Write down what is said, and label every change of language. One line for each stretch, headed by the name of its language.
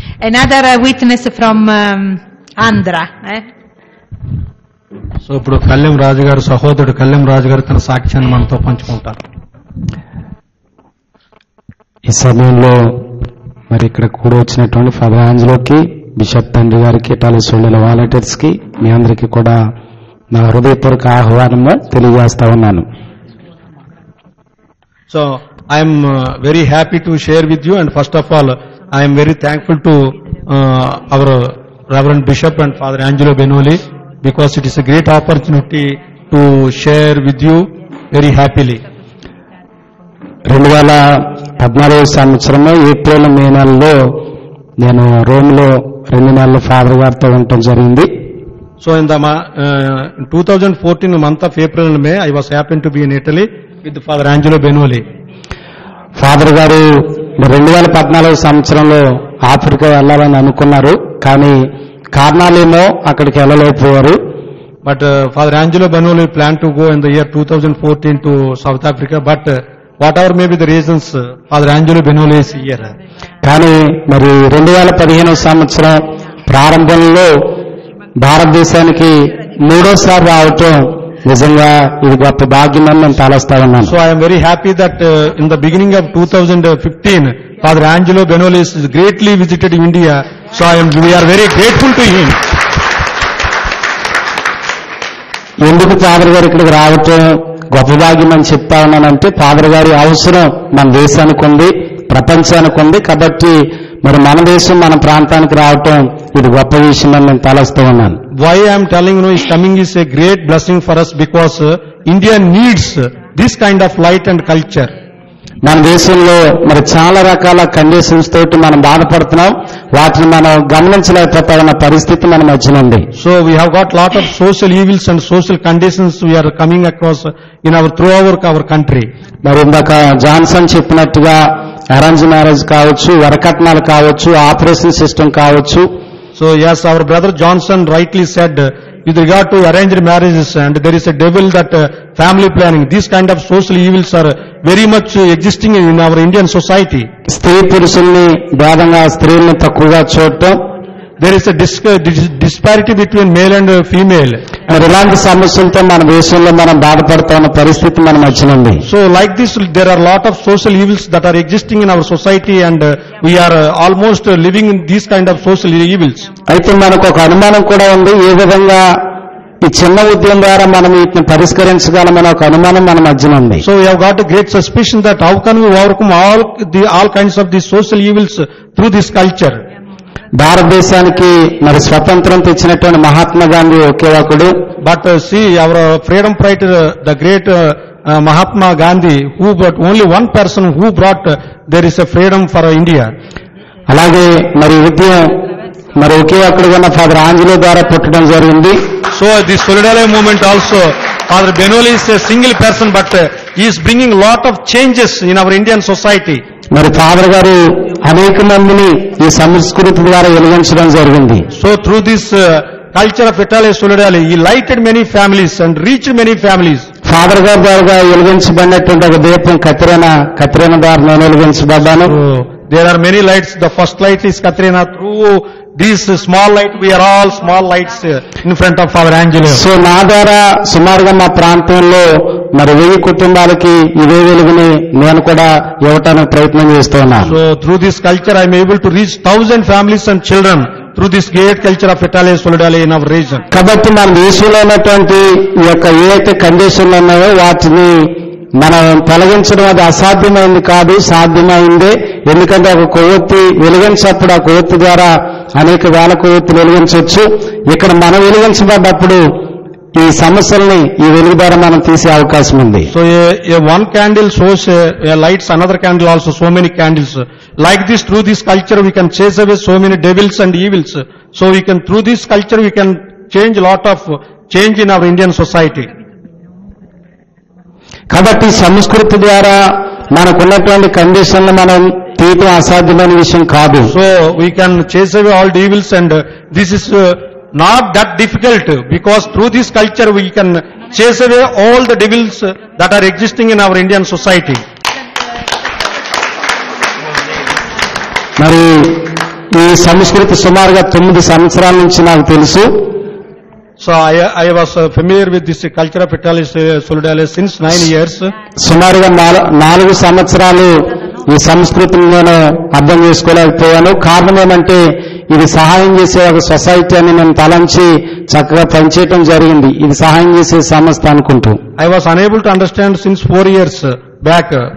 English: Another witness from Andhra.
Telugu: So ఇప్పుడు కళ్యాణ్ రాజు గారు, సహోదరుడు కళ్యాణ్ రాజు గారు తన సాక్ష్యాన్ని మనతో పంచుకుంటారు. ఈ సమయంలో మరి ఇక్కడ కూడా వచ్చినటువంటి ఫాదర్ ఆంజలోకి, బిషప్ తండ్రి గారికి, టాలీసోళ్ళ వాలంటీర్స్ కి, మీ అందరికీ కూడా నా హృదయపూర్వక ఆహ్వానము తెలియజేస్తా ఉన్నాను.
English: So I am very happy to share with you, and first of all I am very thankful to our Reverend Bishop and Father Angelo Benoli, because it is a great opportunity to share with you very happily.
Telugu: 2014 సంవత్సరంలో April May నెలలో నేను రోమ్లో 2 నెలలు father గారితో ఉండటం జరిగింది.
English: So in the 2014 month of April and May, I was happened to be in Italy with Father Angelo Benoli.
Telugu: Father గారు 2014 సంవత్సరంలో Africa వెళ్ళాలని అనుకున్నారు, కానీ కారణాలేమో అక్కడికి వెళ్ళలేకపోయారు.
English: But Father Angelo Benoli planned to go in the year 2014 to South Africa, but whatever may be the reasons, Father Angelo Benoli is here.
Telugu: కానీ మరి 2015 సంవత్సరం ప్రారంభంలో భారతదేశానికి 3వ రావటం నిజంగా ఇది గొప్ప భాగ్యమని నేను తలస్తా ఉన్నాను.
English: So I am very happy that in the beginning of 2015, Father Angelo Benoli is greatly visited India. So we are very grateful to him.
Telugu: ఎందుకు ఫాదర్ గారు ఇక్కడికి రావటం గొప్ప భాగ్యం అని చెప్తా ఉన్నానంటే, ఫాదర్ గారి అవసరం మన దేశానికి ఉంది, ప్రపంచానికి ఉంది. కాబట్టి మరి మన దేశం, మన ప్రాంతానికి రావటం ఇది గొప్ప విషయం అని నేను తలస్తూ ఉన్నాను.
English: Why I am telling you, his coming is a great blessing for us, because India needs this kind of light and culture.
Telugu: మన దేశంలో మరి చాలా రకాల కండిషన్స్ తోటి మనం బాధపడుతున్నాం, వాటిని మనం గమనించలేకపోతా ఉన్న పరిస్థితి మన మధ్యన ఉంది.
English: So we have got lot of social evils and social conditions we are coming across in throughout our country.
Telugu: మరి ఇందాక జాన్సన్ చెప్పినట్టుగా అరేంజ్ మ్యారేజ్ కావచ్చు, వరకట్నాలు కావచ్చు, ఆపరేషన్ సిస్టమ్ కావచ్చు.
English: So yes, our brother Johnson rightly said with regard to arranged marriages, and there is a devil that family planning, these kind of social evils are very much existing in our Indian society.
Telugu: స్త్రీ పురుషుల్ని భేదంగా, స్త్రీల్ని తక్కువగా చూడటం,
English: there is a disparity between male and female.
Telugu: మరి ఇలాంటి సమస్యలతో మన దేశంలో మనం బాధపడుతున్న పరిస్థితి మన మధ్యన ఉంది.
English: So like this, there are a lot of social evils that are existing in our society, and we are almost living in these kind of social evils.
Telugu: అయితే మనకు ఒక అనుమానం కూడా ఉంది, ఏ విధంగా ఈ చిన్న ఉద్యమం ద్వారా మనం వీటిని పరిష్కరించగలమనే ఒక అనుమానం మన మధ్యన ఉంది.
English: So we have got a great suspicion that how can we overcome all kinds of these social evils through this culture.
Telugu: భారతదేశానికి మరి స్వతంత్రం తెచ్చినటువంటి మహాత్మా గాంధీ ఒకే ఒకడు.
English: But see, our freedom fighter, the great Mahatma Gandhi, but only one person who brought there is a freedom for India.
Telugu: అలాగే మరి ఉద్యమం మరి ఒకే ఒక్కడుగా ఉన్న ఫాదర్ ఆంజలో ద్వారా పుట్టడం జరిగింది.
English: So the Solidarity movement also, Father Benoli is a single person, but he is bringing lot of changes in our Indian society.
Telugu: మరి father గారు అనేక మందిని ఈ సంస్కృతి ద్వారా వెలిగించడం జరిగింది.
English: So through this culture of Italy Solidarity, he lighted many families and reached many families.
Telugu: Father గారి ద్వారా వెలిగించబడినటువంటి ఒక దీపం కత్రీనా ద్వారా నేను వెలిగించబడ్డాను.
English: So there are many lights. The first light is Katrina. Through these small light, we are all small lights in front of our angel.
Telugu: So నా ద్వారా సుమారుగా మా ప్రాంతంలో మరి 1000 కుటుంబాలకి ఇదే వెలుగుని నేను కూడా ఇవ్వటానికి ప్రయత్నం చేస్తున్నాను.
English: So through this culture I am able to reach 1000 families and children through this great culture of Italia Solidale in our region.
Telugu: కాబట్టి మన దేశంలో ఉన్నటువంటి ఈ యొక్క ఏవైతే కండిషన్లు ఉన్నాయో వాటిని మనం తొలగించడం అది అసాధ్యమైంది కాదు, సాధ్యమైందే. ఎందుకంటే ఒక కొవ్వొత్తి వెలిగించినప్పుడు ఆ కొవ్వొత్తి ద్వారా అనేక వేల కొవ్వొత్తులు వెలిగించవచ్చు. ఇక్కడ మనం వెలిగించబడ్డప్పుడు ఈ సమస్యల్ని ఈ వెలుగు ద్వారా మనం తీసే అవకాశం ఉంది.
English: So a one candle shows a lights, another candle also, so many candles. Like this, through this culture we can chase away so many devils and evils. So we can, through this culture we can change a lot of change in our Indian society.
Telugu: కాబట్టి సంస్కృతి ద్వారా మనకున్నటువంటి కండిషన్లు మనం తీయటం అసాధ్యమైన విషయం కాదు.
English: So we can chase away all the evils, and this is not that difficult, because through this culture we can chase away all the devils that are existing in our Indian society.
Telugu: మరి ఈ సంస్కృతి సుమారుగా 9 సంవత్సరాల నుంచి నాకు తెలుసు.
English: So I was familiar with this culture of Italia Solidale since 9 years.
Telugu: సుమారుగా 4 సంవత్సరాలు ఈ సంస్కృతిని నేను అర్థం చేసుకోలేకపోయాను. కారణం ఏమంటే ఇది సహాయం చేసే ఒక సొసైటీ అని నేను తలంచి చక్కగా పనిచేయటం జరిగింది. ఇది సహాయం చేసే సంస్థ అనుకుంటూ.
English: I was unable to understand since 4 years back.